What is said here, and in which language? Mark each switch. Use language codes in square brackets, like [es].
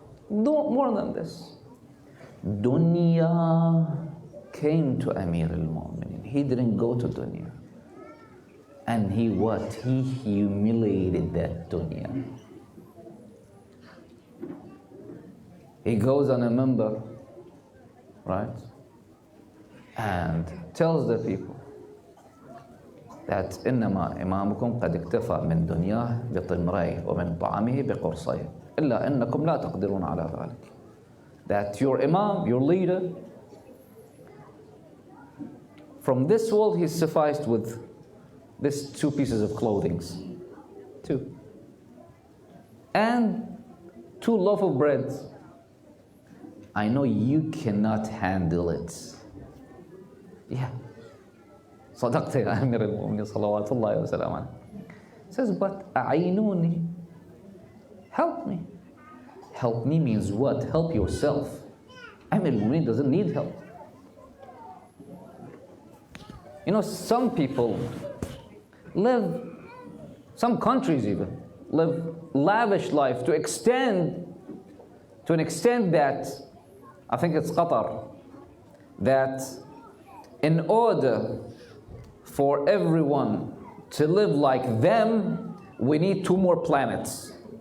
[en] No more than this. Duniya came to Amir al-Mu'mineen. He didn't go to Duniya. And he what? He humiliated that dunya. He goes on a minbar, right? And tells the people that [ar] إنما إمامكم قد اكتفى من دنياه بطمريه ومن طعامه بقرصيه إلا أنكم لا تقدرون على ذلك. [en] That your imam, your leader, from this world he's sufficed with this 2 pieces of clothing, 2, and 2 loaves of bread. I know you cannot handle it. Yeah. [ar] صدقت يا أمير المؤمنين صلوات الله وسلامه عليه. [en] Says, but [ar] أعينوني, [en] help me. Help me means what? Help yourself. Amir al-Mu'mineen doesn't need help. You know, some people live, some countries even, live lavish life to an extent that, I think it's Qatar, that in order for everyone to live like them, we need 2 more planets.